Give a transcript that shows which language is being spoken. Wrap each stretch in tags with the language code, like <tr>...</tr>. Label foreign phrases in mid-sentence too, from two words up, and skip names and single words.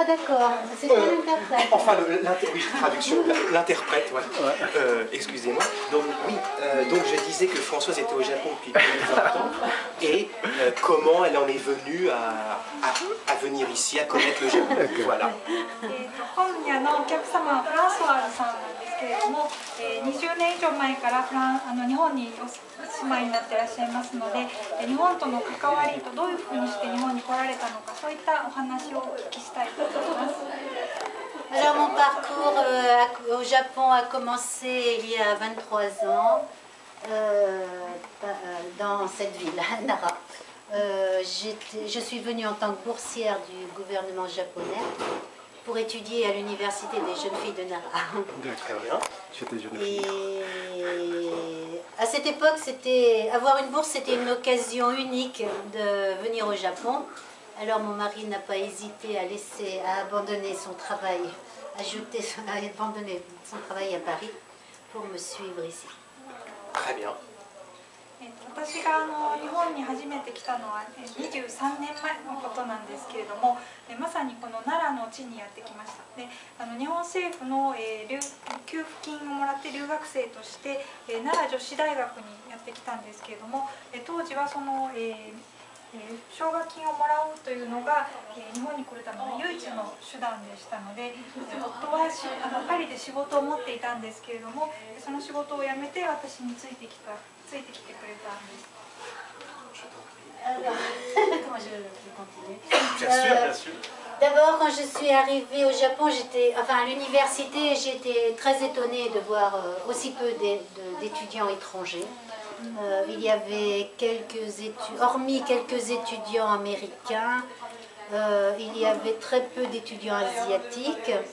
<fr>d'accord. C'est toi l'interprète. Enfin, oui, traduction, l'interprète, ouais. Excusez-moi. Donc, oui, donc je disais que Françoise était au Japon depuis plus de 20 ans. Et comment elle en est venue à venir ici, à connaître le Japon. Voilà.</fr> <ja>今夜のお客様はフランソワーズさんなんですけれども、20年以上前から日本にお住まいになっていらっしゃいますので、日本との関わりとどういうふうにして日本に来られたのか、そういったお話をお聞きしたいと思います。</ja> <fr>Alors mon parcours au Japon a commencé il y a 23 ans dans cette ville, Nara. Je suis venue en tant que boursière du gouvernement japonais pour étudier à l'université des jeunes filles de Nara. D'accord, j'étais jeune fille. Et à cette époque, avoir une bourse, c'était une occasion unique de venir au Japon. Alors mon mari n'a pas hésité à abandonner son travail, à abandonner son travail à Paris pour me suivre ici. Très bien.</fr> <ja>私が日本に初めて来たのは23年前のことなんですけれども、まさにこの奈良の地にやってきました。で日本政府の給付金をもらって留学生として奈良女子大学にやってきたんですけれども、当時はその奨学金をもらうというのが日本に来るための唯一の手段でしたので、夫はパリで仕事を持っていたんですけれども、その仕事を辞めて私についてきてくれたんです。</ja> <fr>Comment je vais continuer? D'abord, quand je suis arrivée au Japon, à l'université, j'étais très étonnée de voir aussi peu d'étudiants étrangers. Il y avait hormis quelques étudiants américains, il y avait très peu d'étudiants asiatiques.</fr>